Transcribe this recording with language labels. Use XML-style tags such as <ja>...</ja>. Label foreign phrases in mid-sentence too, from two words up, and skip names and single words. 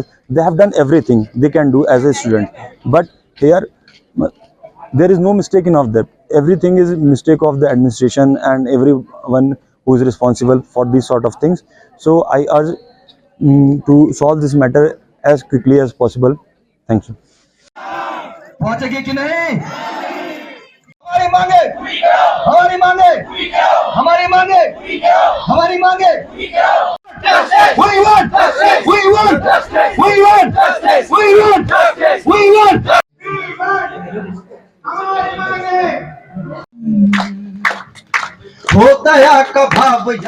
<en>They have done everything they can do as a student, but here there is no mistake in of that. Everything is mistake of the administration and everyone who is responsible for these sort of things. So I urge to solve this matter as quickly as possible. Thank you.</en> <hi>पहुंचेगी कि नहीं? हमारी मांगे, हमारी मांगे, हमारी मांगे, हमारी मांगे.</hi> <en>We want, we want, we want, we want, we want.</en> <hi>हमारी मांगे. होता है का भाव</hi>